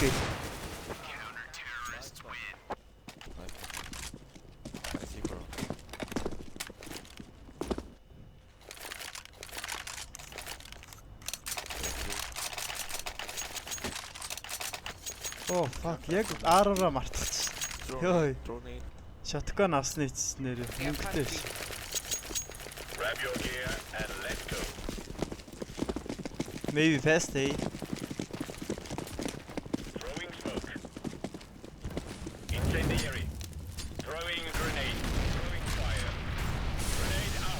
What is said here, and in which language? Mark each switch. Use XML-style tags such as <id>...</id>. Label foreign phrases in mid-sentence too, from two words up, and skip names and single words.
<en>Nice one. I see, bro. Oh fuck,</en> <mn>яг R-аараа мартчихсан. Ёй.</mn> <en>Drone in.</en> <mn>Shotgun авсны эцснээр мөнгөтэй ш.</mn> <en>Grab your gear and let's go. Maybe fast A. Throwing smoke. Incendiary. Throwing grenade. Throwing fire. Grenade out.</en>